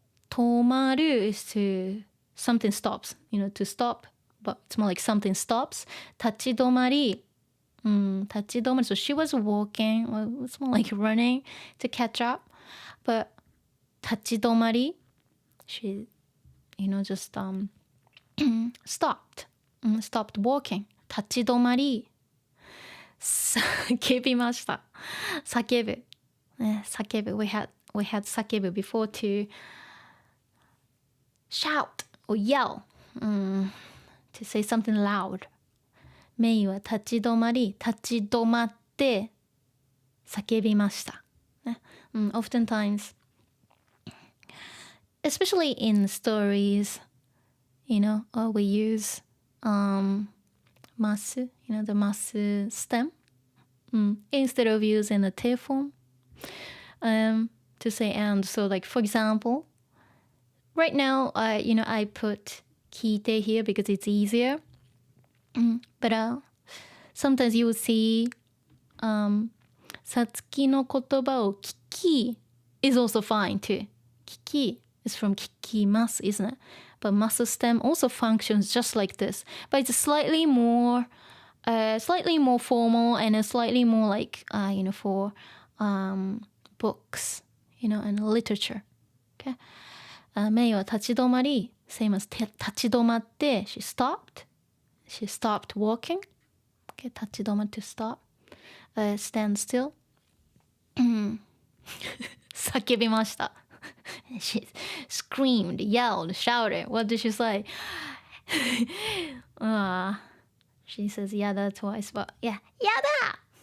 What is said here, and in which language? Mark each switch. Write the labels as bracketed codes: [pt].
[en] 止まる is to something stops, you know, to stop, but it's more like something stops. 立ち止まり so she was walking, well, it's more like running to catch up, but 立ち止まり she, you know, just stopped walking. [ja] 立ち止まり叫びました。叫ぶ。 [en] 叫ぶ。We had 叫ぶ before to shout or yell, to say something loud. [ja] メイは立ち止まって叫びました。 [en] Oftentimes, especially in stories, you know, we use mas, you know, the mas stem, instead of using the te form, to say and. So, like, for example, right now, you know, I put kite here because it's easier. But sometimes you will see [ja] さつきの言葉を聞き [en] is also fine too. 聞き is from [ja] 聞きます, [en] isn't it? But mas stem also functions just like this. But it's slightly more formal and slightly more like, you know, for books, you know, and literature. Okay? [ja] メイは立ち止まり [en] same as 立ち止まって she stopped walking. Okay, 立ち止ま to stop. Stand still. [ja] 叫びました [en] She screamed, yelled, shouted. What did she say? She says yada twice, but yeah, yada!